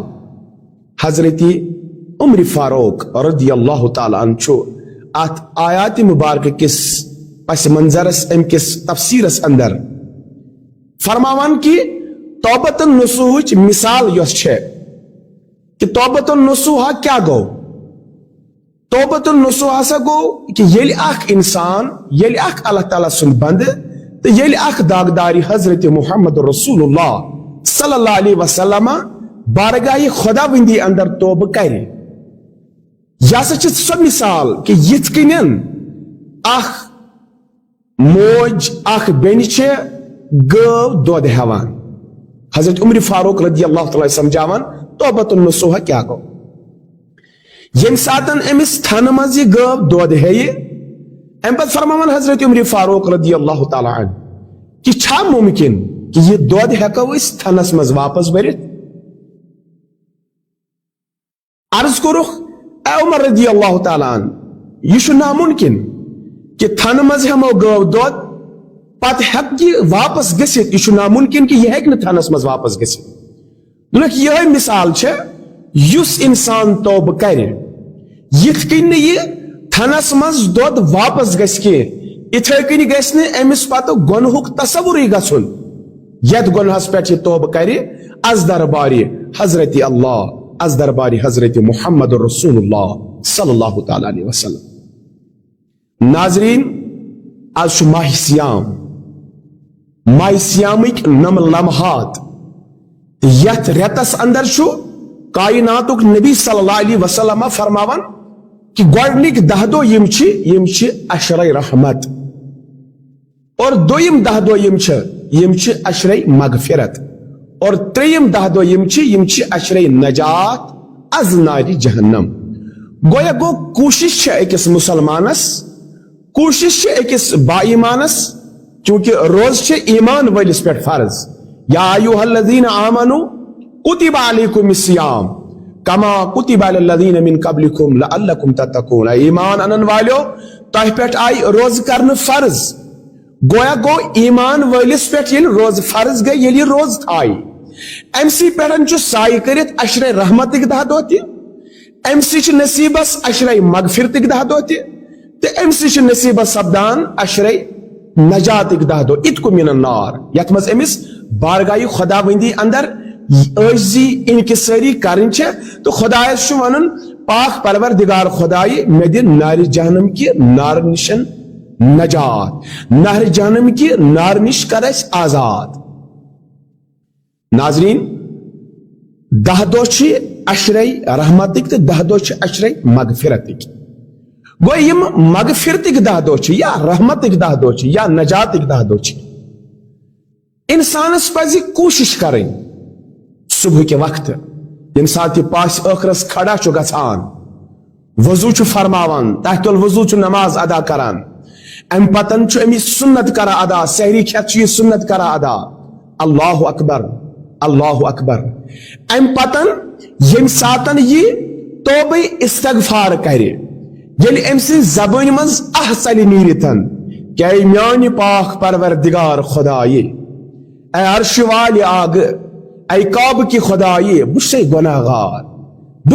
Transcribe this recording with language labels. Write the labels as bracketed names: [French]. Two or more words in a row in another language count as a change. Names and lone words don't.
[Kashmiri] حضرت عمر فاروق [Arabic] رضی اللہ تعالیٰ عنہ [Kashmiri] چھُ اتھ آیات مبارکہ کس پس منظرس ام کس تفسیرس اندر فرماوان کہ توبۃ النصوحٕچ مثال یۄس چھے کہ توبۃ النصوحا کیا گو. توبۃ النصوحا ہسا گو کہ ییٚلہِ اکھ انسان ییٚلہِ اکھ اللہ تعالیٰ سُنٛد بندٕ تو ییٚلہِ اکھ داغداری حضرت محمد رسول اللہ [Arabic] صلی اللہ علیہ وسلم [Kashmiri] بارگاہ خداوندی اندر توبہ کرِ یہ ہسا چھِ سۄ مثال کہ یِتھ کٔنٮ۪ن اکھ موج اکھ بیٚنہِ چھِ گٲو دۄد ہٮ۪وان. حضرت عمر فاروق [Arabic] رضی اللہ تعالیٰ [Kashmiri] سمجھاوان توبۃ النصوحا کیا گو. ییٚمہِ ساتن أمِس تھنہٕ منٛز یہِ گٲو دۄد ہیٚیہِ ام پتہٕ فرماوان حضرت عمر فاروق [Arabic] رضی اللہ تعالیٰ عنہ [Kashmiri] کہ چھا ممکن کہ یہ دۄد ہٮ۪کو أسۍ تھنس منٛز واپس بٔرِتھ. عرض کوٚرُکھ اے عمر [Arabic] رضی اللہ تعالیٰ عنہ [Kashmiri] یہ چھُ ناممکن کہ تھنہٕ منٛز ہٮ۪مو گٲو دۄد پتہٕ ہٮ۪کہِ یہِ واپس گٔژھِتھ. یہ چھُ ناممکن کہ یہ ہٮ۪کہِ نہٕ تھنس منٛز واپس گٔژھِتھ. دوٚپُکھ یِہے مثال چھےٚ یُس انسان توبہ کرِ یِتھ کٔنۍ نہٕ یہِ تھنس منٛز دۄد واپس گژھِ کینٛہہ اِتھے کٔنۍ گژھِ نہٕ أمِس پتہٕ گۄنہُک تصورٕے گژھُن یتھ گۄنہس پٮ۪ٹھ یہِ توبہ کرِ از دربار حضرت اللہ از دربار حضرت محمد رسول اللہ [Arabic] صلی اللہ تعالیٰ علیہ وسلم. [Kashmiri] ناظرین آز چھُ ماہ سیام. ماہ سیامٕکۍ نم لمحات یتھ رٮ۪تس اندر چھُ کائناتُک نبی [Arabic] صلی اللہ علیہ وسلم [Kashmiri] فرماوان کہ گۄڈنِکۍ 10 دۄہ یِم چھِ اشرے رحمت اور دوٚیِم 10 دۄہ یِم چھِ اشرے مغفرت اور ترٛیٚیِم 10 دۄہ یِم چھِ اشرے نجات از نارِ جہنم. گویا گو کوشش چھِ أکِس مسلمانس کوشش چھِ أکِس با ایمانس چونکہ روز چھِ ایمان وٲلِس پٮ۪ٹھ فرض. [Arabic] یا ایھا الذین آمنوا کتب علیکم الصیام کما کتب علی الذین من قبلکم لعلکم تتقون. [Kashmiri] ایمان انن والیو تہ پٮ۪ٹھ آئی روز کرنہٕ فرض. گویا گو ایمان وٲلِس پٮ۪ٹھ ییٚلہِ روز فرض گٔے ییٚلہِ یہِ روز تھایہِ امہِ سٕے پٮ۪ٹھ چھُ سایہِ کٔرِتھ اشرے رحمتٕکۍ 10 دۄہ تہِ امہِ سٕے چھِ نصیٖبس اشرے مغفرتٕکۍ 10 دۄہ تہِ تہٕ امہِ سٕے چھِ نصیٖبس سپدان اشرے نجاتٕکۍ 10 دۄہ [Arabic] اتقوا من النار [Kashmiri] یتھ منٛز أمِس بارگاہ خداوندی اندر عاجزی انکساری کرن چھے تو خدایس چھُ ونن پاک پروردگار خدائی مے دِ نار [Urdu] جہنم کی نار [Kashmiri] نشن نجات نار [Urdu] جہنم کی نار [Kashmiri] نش کر اس آزاد. ناظرین 10 دۄہ چھِ اشرے رحمتک تو 10 دۄہ چھِ اشرے مغفرتک. گو یم مغفرتک 10 دۄہ چھِ یا رحمتک 10 دۄہ چھِ یا نجاتک 10 دۄہ چھِ انسانس پزِ کوشش کرٕنۍ [Urdu] صبح کے وقت [Kashmiri] یم سات یہ پاس ٲخرس کھڑا چھُ گژھان وضو چھُ فرماوان تحت الوضو چھُ نماز ادا کران ام پتن چھُ أمِس سنت کران ادا سحری کھٮ۪تھ چھُ یہِ سنت کران ادا [Arabic] اللہ اکبر اللہ اکبر [Kashmiri] ام پتن یم ساتن یہ توبہ استغفار کرِ ییٚلہِ أمۍ سٕنٛزِ زبٲنۍ منٛز ژلہِ نیٖرِتھن کہ اے میانہِ پاک پروردگار خدایہِ اے عرش والہِ آگہٕ اے کعبہٕ کہِ خدایہِ بہٕ چھُسے گۄناہ گار بہٕ